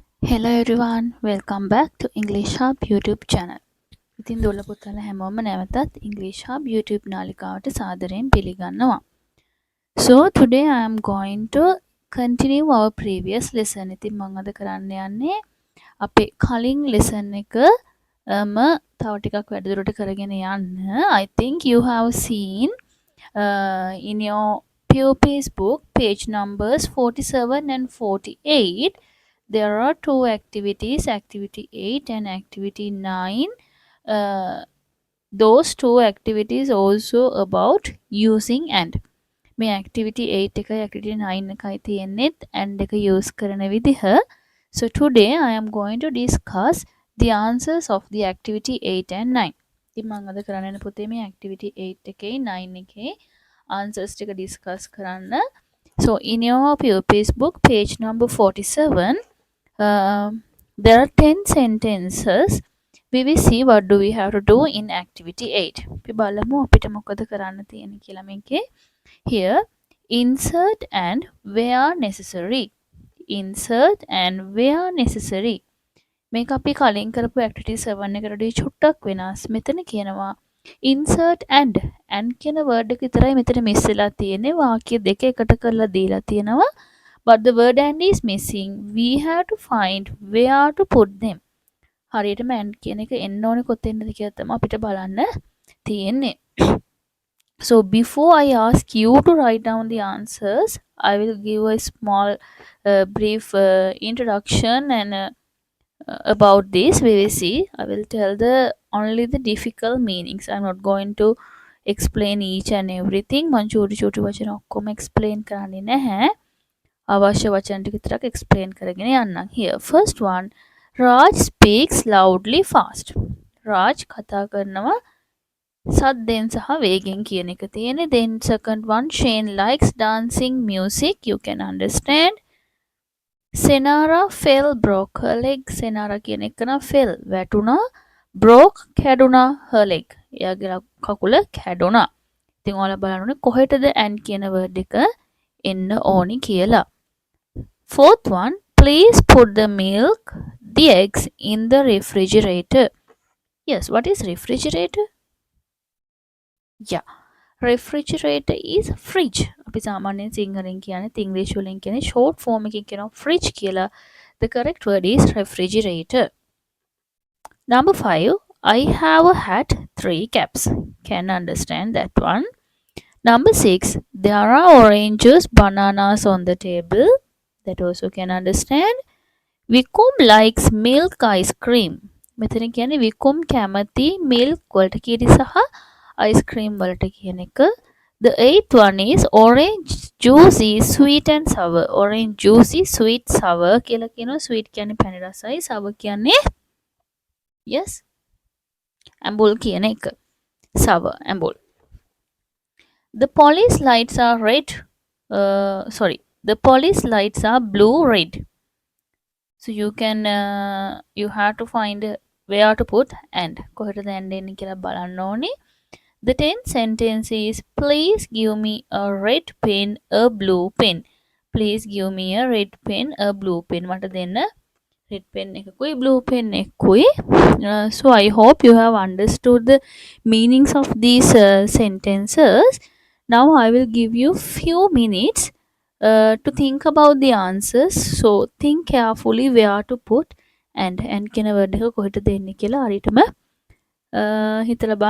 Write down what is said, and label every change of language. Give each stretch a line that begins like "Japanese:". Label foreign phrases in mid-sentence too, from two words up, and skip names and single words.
English: Hello everyone, welcome back to English Hub YouTube channel.
Sinhala: ඉතින් දොළ පුතාලා හැමෝම නැවතත් English Hub YouTube නාලිකාවට සාදරයෙන් පිළිගන්නවා.
English: So today I am going to continue our previous lesson.
Sinhala: ඉතින් මම අද කරන්න යන්නේ අපේ කලින් lesson එකම තව ටිකක් වැඩිදුරට කරගෙන යන්න.
English: I think you have seen in your pupils book page numbers 47 and 48. There are two activities, activity 8 and activity 9. Those two activities also about using and.
Sinhala: මේ activity 8 එකයි activity 9 එකයි තියෙන්නේ and එක use කරන විදිහ.
English: So today I am going to discuss the answers of the activity 8 and 9.
Sinhala: ඉතින් මම අද කරන්න යන පුතේ මේ activity 8 එකේ 9 එකේ answers ටික discuss කරන්න.
English: So in your pupils book page number 47, there are 10 sentences. We will see what do we have to do in activity 8.
Sinhala: අපි බලමු අපිට මොකද කරන්න තියෙන්නේ කියලා මේකේ.
English: Here, insert and where necessary. Insert and where necessary.
Sinhala: මේක අපි කලින් කරපු activity 7 එකට වඩා චුට්ටක් වෙනස්. මෙතන කියනවා
English: insert and
Sinhala: කියන word එක විතරයි මෙතන මිස් වෙලා තියෙන්නේ. වාක්‍ය දෙක එකට කරලා දීලා තියෙනවා.
English: But the word and is missing. We have to find where to put them.
Sinhala: හරියටම and කියන එක එන්න ඕනේ කොතෙන්ද කියලා තමයි අපිට බලන්න තියෙන්නේ.
English: So before I ask you to write down the answers, I will give a small brief introduction and about this. We will see. I will tell only the difficult meanings. I'm not going to explain each and everything.
Sinhala: මං චූටි වචන ඔක්කොම explain කරන්නේ නැහැ. අවශ්‍ය වචන ටික විතරක් explain කරගෙන යන්නම්.
English: Here, first one, Raj speaks loudly fast.
Sinhala: Raj කතා කරනවා සද්දෙන් සහ වේගෙන් කියන එක තියෙන්නේ.
English: Then second one, Shane likes dancing music. You can understand. Senara fell, broke her leg.
Sinhala: Senara කියන එක නා fell වැටුණා.
English: Broke කැඩුණා her leg.
Sinhala: එයාගේ කකුල කැඩුණා. ඉතින් ඔයාලා බලන්න ඕනේ කොහෙටද and කියන word එක එන්න ඕනි කියලා.
English: Fourth one, please put the milk, the eggs in the refrigerator. Yes, what is refrigerator? Yeah, refrigerator is fridge.
Sinhala: අපි සාමාන්‍යයෙන් සිංහලෙන් කියන්නේ ඉංග්‍රීසි වලින් කියන්නේ
English: short form
Sinhala: එකකින් කියනවා fridge කියලා.
English: The correct word is refrigerator. Number 5, I have a hat, 3 caps. Can understand that one. Number 6, there are oranges, bananas on the table. That also can understand. Vikum likes milk ice cream.
Sinhala: මෙතන කියන්නේ Vikum කැමති milk වලට කීරි සහ
English: ice cream
Sinhala: වලට කියන එක.
English: The 8th one is orange juice is sweet and sour. Orange juice is sweet sour
Sinhala: කියලා කියනවා. Sweet කියන්නේ පැණි රසයි, sour කියන්නේ yes ඇඹුල් කියන එක. Sour ඇඹුල්.
English: The police lights are red. The police lights are blue red. So you can you have to find where to put and
Sinhala: කොහෙටද and එන්නේ කියලා බලන්න ඕනේ.
English: The 10th sentence is please give me a red pen, a blue pen. Please give me a red pen, a blue pen.
Sinhala: මට දෙන්න
English: red pen
Sinhala: එකකුයි
English: blue pen
Sinhala: එකකුයි.
English: So I hope you have understood the meanings of these sentences. Now I will give you few minutes to think about the answers. So think carefully where to put and
Sinhala: කියන word එක කොහෙට දෙන්නේ කියලා හරියටම හිතලා බලන්න.